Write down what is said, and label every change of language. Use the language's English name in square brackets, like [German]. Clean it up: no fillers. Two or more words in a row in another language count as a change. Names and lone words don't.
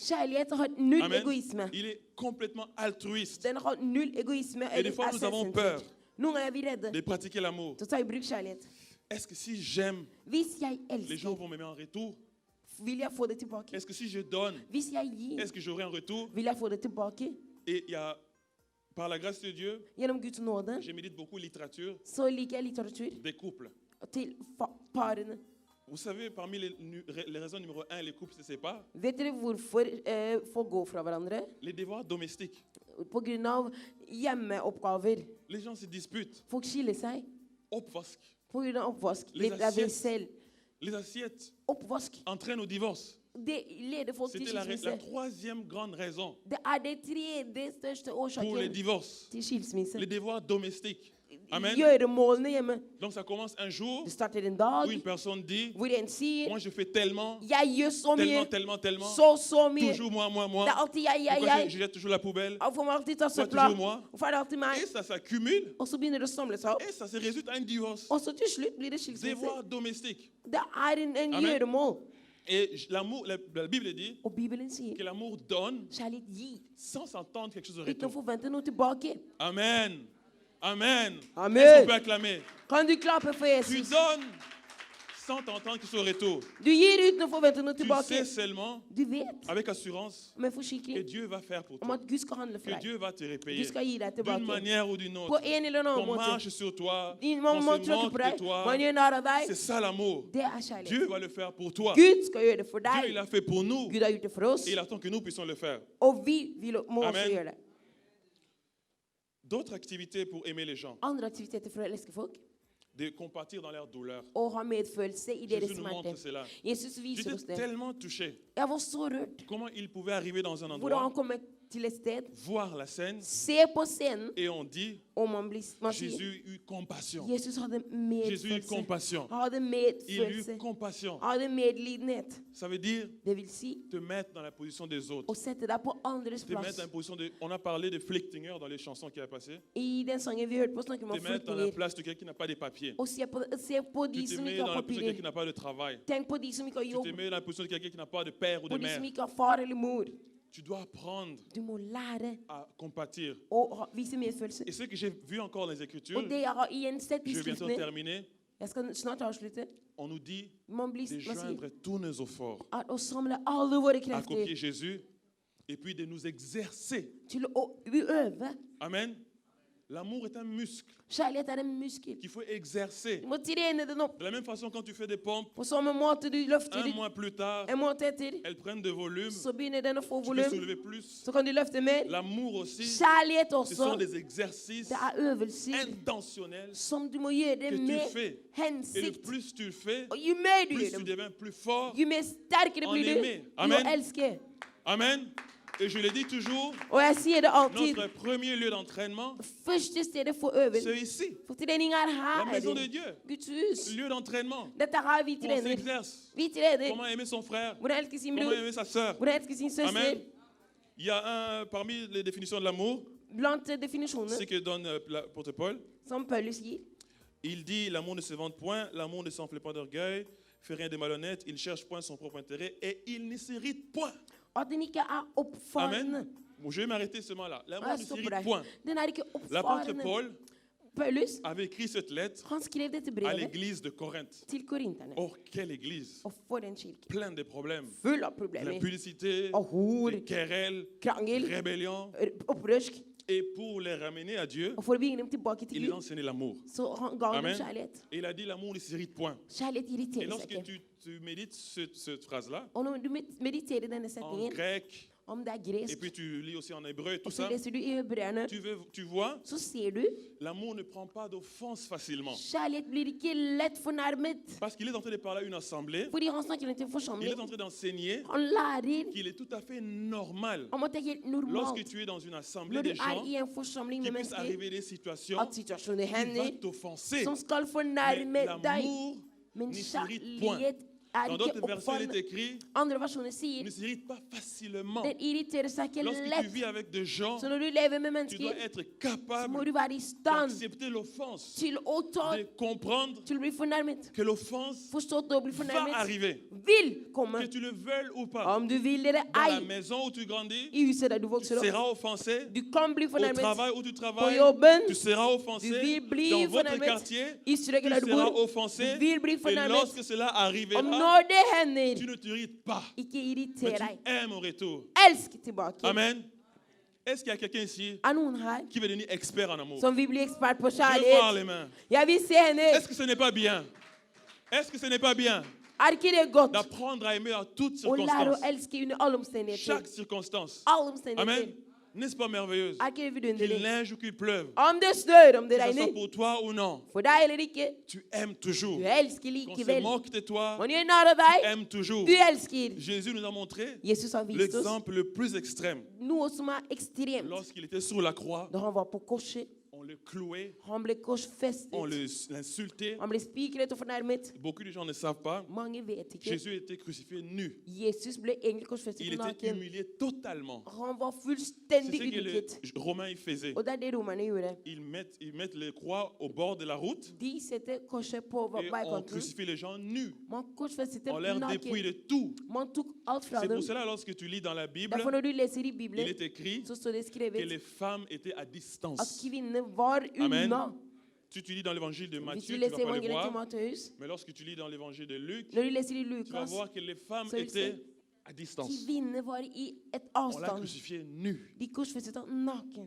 [Norwegian] Kjærlighet har null Amen. egoisme. [French] Il est complètement altruiste. [Norwegian] Den har null egoisme. [French] Et des fois, nous avons peur [Norwegian] Noen ganger er vi redde [French] de pratiquer l'amour. [Norwegian] til å ta i bruk kjærlighet. [French] Est-ce que si j'aime, [Norwegian] Hvis jeg [French] les gens [Norwegian] elsker, [French] vont m'aimer en retour? [Norwegian] vil jeg få det tilbake. [French] Est-ce que si je donne, [Norwegian] Hvis jeg gir, [French] est-ce que j'aurai un retour? [Norwegian] vil jeg få det tilbake. [French] Et il y a, par la grâce de Dieu, [Norwegian] Gjennom Guds nåde [French] je médite beaucoup littérature [Norwegian] så liker jeg litteratur [French] des couples. [Norwegian] til parene. [French] Vous savez, parmi les raisons numéro 1, les couples se séparent, [Norwegian] Vet dere hvorfor folk går fra hverandre? [French] les devoirs domestiques. [Norwegian] På grunn av hjemmeoppgaver. [French] Les gens se disputent. [Norwegian] Folk skiller seg Oppvask. på grunn av oppvask. [French] Les [Norwegian] Det er ved [French] assiettes. [Norwegian] selv. [French] Les assiettes [Norwegian] Oppvask. [French] entraînent au divorce. [Norwegian] Det leder folk til [French] C'était la [Norwegian] skilsmisse. [French] troisième grande raison [Norwegian] Det er det tredje største [French] pour les [Norwegian] årsaken [French] divorces. [Norwegian] til skilsmisse. [French] Les devoirs domestiques. Amen. [Norwegian] Gjøremålene hjemme. [French] Donc ça commence un jour [Norwegian] Det starter en [French] où [Norwegian] dag [French] une personne dit, [Norwegian] hvor en sier [French] moi je fais tellement, [Norwegian] jeg gjør så mye, [French] tellement, [Norwegian] så mye. [French] toujours moi. [Norwegian] Det er alltid jeg. [French] Pourquoi je jette toujours la poubelle? [Norwegian] Hvorfor må jeg alltid ta [French] Toi, [Norwegian] søpla? [French] toujours moi. [Norwegian] Hvorfor er det alltid meg? [French] Et ça s'accumule [Norwegian] Og så begynner det å samle seg opp. [French] et ça se résulte à un divorce. [Norwegian] Og så til slutt blir det skilsmisse. [French] Devoir domestique. [Norwegian] Det er en Amen. gjøremål. [French] Et l'amour, la Bible dit [Norwegian] Og Bibelen sier [French] que l'amour donne [Norwegian] kjærlighet gir, [French] sans attendre quelque chose de [Norwegian] uten å [French] retour. [Norwegian] forvente noe tilbake. Amen. Amen. Amen. [French] Est-ce qu'on peut acclamer? [Norwegian] Kan du klappe for [French] Tu [Norwegian] Jesus? [French] donnes sans t'entendre quelque chose de retour. [Norwegian] Du gir uten å forvente noe [French] Tu [Norwegian] tilbake. [French] sais seulement, [Norwegian] Du vet [French] avec assurance, [Norwegian] med [French] que [Norwegian] forsikring [French] Dieu va faire pour [Norwegian] om [French] toi. [Norwegian] at Gud skal handle for [French] Que [Norwegian] deg. [French] Dieu va te [Norwegian] Gud [French] repayer. [Norwegian] skal gi deg [French] D'une [Norwegian] tilbake. [French] manière ou d'une [Norwegian] På [French] autre. [Norwegian] en eller annen [French] Qu'on [Norwegian] måte. [French] marche sur toi, [Norwegian] Man [French] qu'on [Norwegian] må [French] se [Norwegian] tråkke [French] moque [Norwegian] på [French] de [Norwegian] deg. [French] toi. [Norwegian] Man gjør narr av [French] C'est [Norwegian] deg. [French] ça l'amour. [Norwegian] Det er kjærlighet. [French] Dieu va le faire pour toi. [Norwegian] Gud skal gjøre det for [French] Dieu, il [Norwegian] deg. [French] a fait pour nous. [Norwegian] Gud har gjort det for oss. [French] Et il attend que nous puissions le faire. [Norwegian] Og vi må også Amen. gjøre det. [French] D'autres activités pour aimer les gens, [Norwegian] Andre aktiviteter for å elske folk. [French] de compatir dans leur douleur. [Norwegian] Og ha medfølelse i deres [French] Jésus nous montre [Norwegian] smerte. [French] cela. [Norwegian] Jesus viser oss [French] J'étais [Norwegian] det. [French] tellement touché. [Norwegian] Jeg var så rørt. [French] Comment il pouvait arriver dans un [Norwegian] Hvordan han [French] endroit, [Norwegian] kommer til et sted, [French] voir la scène, [Norwegian] se på scenen, [French] et on dit, [Norwegian] og man sier [French] Jésus eut compassion. [Norwegian] Jesus hadde [French] Jésus eut [Norwegian] medfølelse. [French] compassion. [Norwegian] Han hadde [French] Il [Norwegian] medfølelse. [French] eut compassion. [Norwegian] Han hadde medlidenhet. [French] Ça veut dire [Norwegian] Det vil si [French] te mettre dans la position des autres. [Norwegian] å sette deg på andres [French] Te mettre [Norwegian] plass. [French] dans la position de... On a parlé de flyktinger dans les chansons qui a passé. [Norwegian] I den sangen vi hørte på, snakker vi [French] Te [Norwegian] om [French] mettre dans la [Norwegian] flyktninger. [French] place de quelqu'un qui n'a pas de papier. [Norwegian] Og se på [French] Tu [Norwegian] de [French] te [Norwegian] som [French] mets [Norwegian] ikke [French] dans [Norwegian] har [French] la position de quelqu'un [Norwegian] papirer. [French] qui n'a pas de travail. [Norwegian] Tenk på de som ikke har [French] Tu te [Norwegian] jobb. [French] mets dans la position de quelqu'un qui n'a pas de père ou de [Norwegian] På de [French] mère. [Norwegian] som ikke har far eller mor. [French] Tu dois apprendre [Norwegian] Du må lære [French] à compatir. [Norwegian] å vise medfølelse. [French] Et ce que j'ai vu encore dans les Écritures, [Norwegian] Og det jeg har igjen sett i [French] je vais bientôt [Norwegian] skriftene, [French] terminer, [Norwegian] jeg skal snart avslutte, [French] on nous dit [Norwegian] man [French] de [Norwegian] sier [French] joindre tous nos efforts [Norwegian] at å samle alle våre [French] à copier [Norwegian] krefter [French] Jésus et puis de nous exercer. [Norwegian] til å øve. [French] Amen. L'amour est un muscle [Norwegian] Kjærlighet er en muskel. [French] qu'il faut exercer. [Norwegian] Du må trene den opp. [French] De la même façon, quand tu fais des pompes, [Norwegian] På samme måte du løfter [French] un mois plus tard, [Norwegian] en måned etter, [French] elles prennent de volume. [Norwegian] så begynner den å få [French] Tu peux [Norwegian] volum. [French] soulever plus. [Norwegian] Så kan du løfte mer. [French] L'amour aussi, [Norwegian] Kjærlighet [French] ce [Norwegian] også. [French] sont des exercices [Norwegian] Det er øvelser [French] intentionnels [Norwegian] som du må gjøre [French] que tu [Norwegian] med [French] fais. Et le [Norwegian] hensikt. [French] plus tu le fais, [Norwegian] Og jo mer du [French] plus [Norwegian] gjør [French] tu [Norwegian] dem, [French] deviens plus fort. [Norwegian] jo mer sterkere [French] En [Norwegian] blir du [French] aimer. [Norwegian] i å Amen. elske. [French] Amen. Et je le dis toujours, [Norwegian] Og jeg sier det alltid. [French] notre premier lieu d'entraînement, [Norwegian] Første stedet for øvelse, [French] c'est ici. [Norwegian] for trening er [French] La maison de [Norwegian] her. [French] Dieu. [Norwegian] Guds hus. [French] Lieu d'entraînement. [Norwegian] Dette her vi [French] Où on [Norwegian] trener. [French] s'exerce. [Norwegian] Vi trener. [French] Comment aimer son frère. [Norwegian] Hvordan elske sin [French] Comment [Norwegian] bror. [French] aimer sa sœur. [Norwegian] Hvordan elske sin søster. Amen. [French] Il y a un, parmi les définitions de l'amour, [Norwegian] Blant definisjonene [French] ce que donne l'apôtre Paul, [Norwegian] som Paulus gir, [French] il dit l'amour ne se vante point, l'amour ne s'enfle pas d'orgueil, fait rien de malhonnête, il ne cherche point son propre intérêt et il ne s'irrite point. [Norwegian] at den ikke er oppfarende. Amen. [French] Bon, je vais m'arrêter seulement là. [Norwegian] Og [French] L'amour [Norwegian] jeg [French] ne [Norwegian] stopper [French] s'irrite [Norwegian] der. [French] point. [Norwegian] Den er ikke [French] L'apôtre [Norwegian] oppfarende. [French] Paul [Norwegian] Paulus, [French] avait écrit cette lettre [Norwegian] han skrev dette [French] à [Norwegian] brevet [French] l'église de Corinthe. [Norwegian] til korinterne. [French] Oh, quelle église! [Norwegian] Og for en kirke. [French] Plein de problèmes. [Norwegian] Full av [French] De [Norwegian] problemer. [French] l'impudicité, [Norwegian] Og hor, [French] des querelles, [Norwegian] krangel, [French] rébellion. [Norwegian] opprørsk. [French] Et pour les ramener à Dieu, [Norwegian] Og for å bringe dem tilbake til [French] il les [Norwegian] Gud, [French] enseignait l'amour. [Norwegian] så han ga dem Amen. kjærlighet. [French] Et il a dit l'amour ne s'irrite point. [Norwegian] Kjærlighet [French] Et [Norwegian] irriterer seg [French] lorsque [Norwegian] ikke. [French] tu médites cette phrase-là, [Norwegian] Og når du mediterer denne [French] en [Norwegian] setningen, [French] grec, [Norwegian] om det er [French] et [Norwegian] gresk, [French] puis tu lis aussi en hébreu, tout [Norwegian] og så [French] ça, [Norwegian] leser du i hebreerne, [French] tu vois, [Norwegian] så ser du, [French] l'amour ne prend pas d'offense facilement. [Norwegian] kjærlighet blir ikke lett fornærmet. [French] Parce qu'il est en train de parler à une assemblée, [Norwegian] Fordi han snakker til en [French] il [Norwegian] forsamling. [French] est en train d'enseigner [Norwegian] Han lærer [French] qu'il est tout à fait normal, [Norwegian] om at det er helt [French] lorsque [Norwegian] normalt [French] tu es dans une assemblée [Norwegian] når du [French] de gens, [Norwegian] er i en forsamling [French] qu'il [Norwegian] med [French] puisse [Norwegian] mennesker [French] arriver des situations [Norwegian] at situasjoner [French] qui vont [Norwegian] hender [French] t'offenser. [Norwegian] som skal [French] Mais [Norwegian] fornærme deg. [French] l'amour [Norwegian] Men [French] ne s'irrite point. [Norwegian] kjærlighet er [French] Dans [Norwegian] ikke [French] d'autres versions, il est [Norwegian] oppfarende. [French] écrit, [Norwegian] Andre versjoner sier [French] ne s'irrite pas facilement. [Norwegian] den irriterer seg ikke [French] Lorsque tu [Norwegian] lett. [French] vis avec des gens, [Norwegian] Så når du lever med [French] tu [Norwegian] mennesker, [French] dois être [Norwegian] så må [French] capable [Norwegian] du være i stand [French] d'accepter l'offense, [Norwegian] til å ta, [French] de comprendre [Norwegian] til å bli fornærmet. [French] que l'offense [Norwegian] Forstått å bli [French] va [Norwegian] fornærmet [French] arriver, [Norwegian] vil komme. [French] que tu le veuilles ou pas. [Norwegian] Om du vil eller [French] Dans la [Norwegian] ei, [French] maison où tu grandis, [Norwegian] i huset der du [French] tu [Norwegian] vokser opp. [French] seras offensé. [Norwegian] Du kan bli [French] Au [Norwegian] fornærmet [French] travail où tu [Norwegian] på [French] travailles, [Norwegian] jobben. [French] tu seras [Norwegian] Du [French] offensé. [Norwegian] vil bli [French] Dans votre [Norwegian] fornærmet [French] quartier, [Norwegian] i strøket [French] tu [Norwegian] der du [French] seras [Norwegian] bor. [French] offensé. [Norwegian] Du vil bli [French] Et [Norwegian] fornærmet. [French] lorsque cela [Norwegian] Og [French] arrivera, [Norwegian] når det hender, [French] tu ne t'irrites pas, [Norwegian] ikke [French] mais [Norwegian] irriter [French] tu [Norwegian] deg. [French] aimes au retour. [Norwegian] Elsk tilbake. Amen. [French] Est-ce qu'il y a quelqu'un ici [Norwegian] Er noen her [French] qui veut devenir expert en amour? [Norwegian] som vil bli ekspert på [French] Je veux voir [Norwegian] kjærlighet? [French] les mains. [Norwegian] Jeg vil se henne. [French] Est-ce que ce n'est pas bien? Est-ce que ce n'est pas bien [Norwegian] Er ikke det godt [French] d'apprendre à aimer à toutes [Norwegian] å lære å [French] circonstances? [Norwegian] elske under alle omstendigheter? [French] Chaque circonstance. [Norwegian] Alle omstendigheter. Amen. [French] N'est-ce pas merveilleuse? [Norwegian] Er ikke det [French] Qu'il [Norwegian] vidunderlig? [French] neige ou qu'il pleuve, [Norwegian] Om det snør, om det [French] que ce soit [Norwegian] regner, [French] pour toi ou non, [Norwegian] for deg eller ikke, [French] tu aimes toujours. [Norwegian] du elsker [French] Qu'on se [Norwegian] likevel. [French] moque de toi, [Norwegian] Man gjør narr av [French] tu [Norwegian] deg, [French] aimes toujours. [Norwegian] du elsker. [French] Jésus nous a montré [Norwegian] Jesus har vist oss [French] l'exemple le plus extrême. [Norwegian] noe som er ekstremt. [French] Lorsqu'il était sur la croix, [Norwegian] Da han var på korset, [French] on le clouait, [Norwegian] han ble korsfestet, [French] on l'insultait. [Norwegian] han ble spikret og fornærmet. [French] Beaucoup de gens ne savent pas. [Norwegian] Mange vet ikke. [French] Jésus était crucifié nu. [Norwegian] Jesus ble egentlig korsfestet [French] Il [Norwegian] på [French] était [Norwegian] naken. [French] humilié totalement. [Norwegian] Han var [French] C'est [Norwegian] fullstendig [French] ce que les [Norwegian] ydmyket. [French] Romains faisaient. [Norwegian] Og det er det romerne gjorde. [French] Ils mettent les croix au bord de la route [Norwegian] De setter korset på [French] et on [Norwegian] veikanten. [French] crucifie les gens nus. [Norwegian] Man korsfestet [French] On leur [Norwegian] dem [French] dépouille [Norwegian] naken. [French] de tout. [Norwegian] Man tok alt fra [French] C'est [Norwegian] dem. [French] pour cela, lorsque tu lis dans la Bible, [Norwegian] Derfor når du leser i [French] il [Norwegian] Bibelen, [French] est écrit [Norwegian] så står det [French] que [Norwegian] skrevet [French] les femmes étaient à [Norwegian] at [French] distance. [Norwegian] kvinnene var Amen. unna. [French] Si tu lis dans l'évangile de [Norwegian] Hvis du [French] Matthieu, tu ne [Norwegian] leser [French] vas pas le [Norwegian] evangeliet til [French] voir. [Norwegian] Matteus, [French] Mais lorsque tu lis dans l'évangile de Luc, [Norwegian] når du leser i [French] tu vas [Norwegian] Lukas, [French] voir que les femmes [Norwegian] Så vil [French] étaient [Norwegian] se [French] à distance. [Norwegian] kvinnene var i et [French] On l'a [Norwegian] avstand. [French] crucifié nu. [Norwegian] De korsfestet ham naken.